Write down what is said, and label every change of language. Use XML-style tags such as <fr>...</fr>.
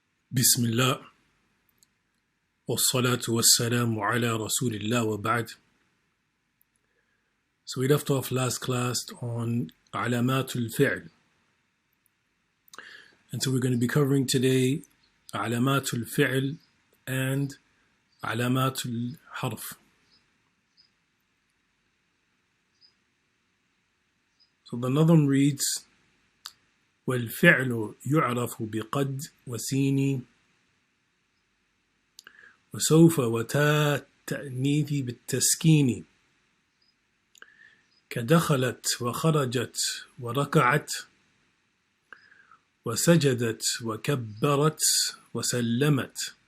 <ar>بسم الله والصلاة والسلام على رسول الله وبعد.</ar> <en>So we left off last class on علامات الفعل, and so we're going to be covering today علامات الفعل and علامات الحرف. So the Nazm reads:</en> <ar>والفعل يعرف بقد وسين وسوف وتاء التأنيث بالتسكين كدخلت وخرجت وركعت وسجدت وكبرت وسلمت.</ar>